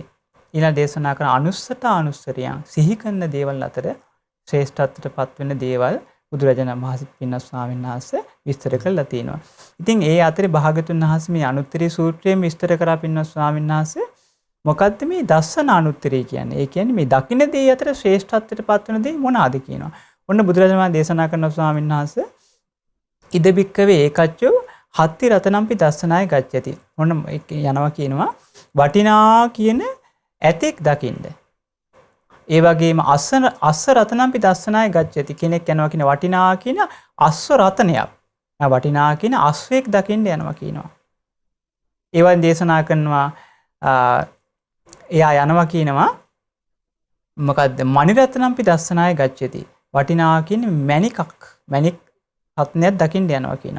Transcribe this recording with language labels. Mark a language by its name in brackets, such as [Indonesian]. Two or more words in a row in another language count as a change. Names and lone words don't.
[Sinhala] ඊළඟ දේශනා කරන අනුස්සත අනුස්සරියන්. සිහි කරන දේවල් අතර ශ්‍රේෂ්ඨත්වයට පත්වෙන දේවල් බුදුරජාණන් වහන්සේ පින්වත් ස්වාමීන් වහන්සේ විස්තර කරලා තිනවා. ඉතින් ඒ අතරේ භාගතුන් වහන්සේ මේ අනුත්තරී සූත්‍රයෙන් විස්තර කරා පින්වත් ස්වාමීන් වහන්සේ මොකද්ද මේ දස්සන අනුත්තරී කියන්නේ? ඒ කියන්නේ මේ දකින්න දේ අතර ශ්‍රේෂ්ඨත්වයට පත්වෙන දේ මොනවාද කියනවා. ඔන්න බුදුරජාණන් දේශනා කරන ස්වාමීන් වහන්සේ [Pali] ඉද බික්කවේ ඒකච්චෝ හත්ති රතනම්පි දස්සනාය ගච්ඡති. [Sinhala] ඔන්න යනවා කියනවා වටිනා කියන ඇතෙක් දකින්න. ඒ වගේම [Pali] අස්ස රතනම්පි දස්සනාය ගච්ඡති. [Sinhala] කෙනෙක් යනවා කියන වටිනා කියන අස්ව රතනයක්. වටිනා කියන අස්වෙක් දකින්න යනවා කියනවා. ඒවන් දේශනා කරනවා එයා යනවා කියනවා මොකද්ද? [Pali] මණි රතනම්පි දස්සනාය ගච්ඡති. [Sinhala] වටිනා කියන්නේ මණික් රත්නයක් දකින්න යනවා කියනවා.